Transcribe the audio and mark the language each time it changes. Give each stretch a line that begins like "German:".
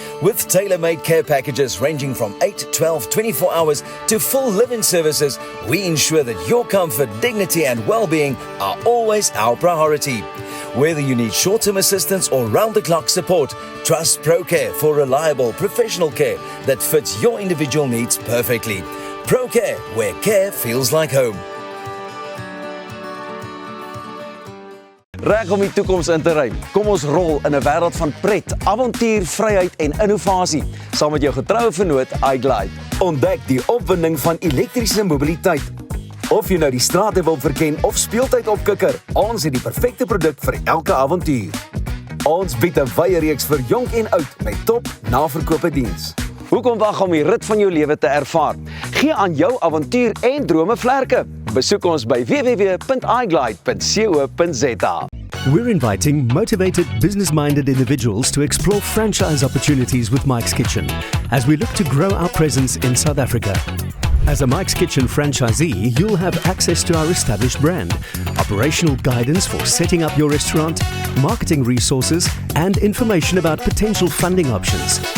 English: With tailor-made care packages ranging from 8, 12, 24 hours to full live-in services, we ensure that your comfort, dignity and well-being are always our priority. Whether you need short-term assistance or round-the-clock support, trust ProCare for reliable professional care that fits your individual needs perfectly. ProCare, where care feels like home.
Afrikaans: Reg om die toekoms in te ruim. Kom ons rol in 'n wêreld van pret, avontuur, vryheid en innovasie saam met jou getroue vennoot iGlide. Ontdek die opwinding van elektriese mobiliteit. Of jy nou die strate wil verken of speeltyd opkikker, ons het die perfekte produk vir elke avontuur. Ons bied 'n wye reeks vir jonk en oud met top naverkope diens. Hoekom wag om die rit van jou lewe te ervaar? Gee aan jou avontuur en drome vlerke. Besoek ons by www.iglide.co.za.
English: We're inviting motivated, business-minded individuals to explore franchise opportunities with Mike's Kitchen as we look to grow our presence in South Africa. As a Mike's Kitchen franchisee, you'll have access to our established brand, operational guidance for setting up your restaurant, marketing resources, and information about potential funding options.